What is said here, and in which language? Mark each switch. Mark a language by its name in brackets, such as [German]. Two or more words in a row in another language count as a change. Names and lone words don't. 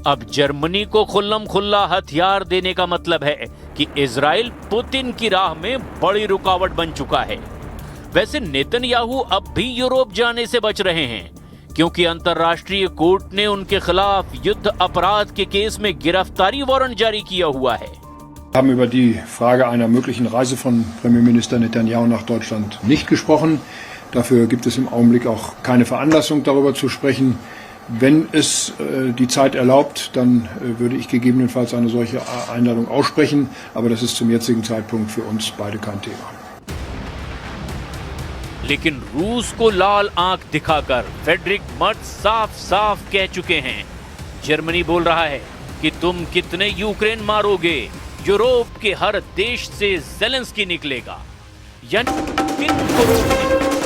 [Hindi] अब जर्मनी को खुल्लम खुल्ला हथियार देने का मतलब है कि इजराइल पुतिन की राह में बड़ी रुकावट बन चुका है। वैसे नेतन्याहू अब भी यूरोप जाने से बच रहे हैं, क्योंकि अंतर्राष्ट्रीय कोर्ट ने उनके खिलाफ युद्ध अपराध के केस में गिरफ्तारी वारंट जारी किया हुआ है। [German] Wir haben über die Frage einer möglichen Reise von Premierminister Netanyahu nach Deutschland nicht gesprochen. Dafür gibt es im Augenblick auch keine Veranlassung, darüber zu sprechen. Wenn es die Zeit erlaubt, dann würde ich gegebenenfalls eine solche Einladung aussprechen. Aber das ist zum jetzigen Zeitpunkt für uns beide kein Thema. [Hindi] लेकिन रूस को लाल आंख दिखाकर फ्रेडरिक मर्ज साफ-साफ कह चुके हैं। जर्मनी बोल रहा है कि तुम कितने यूक्रेन मारोगे, यूरोप के हर देश से ज़ेलेंस्की निकलेगा, यानी 3 करोड़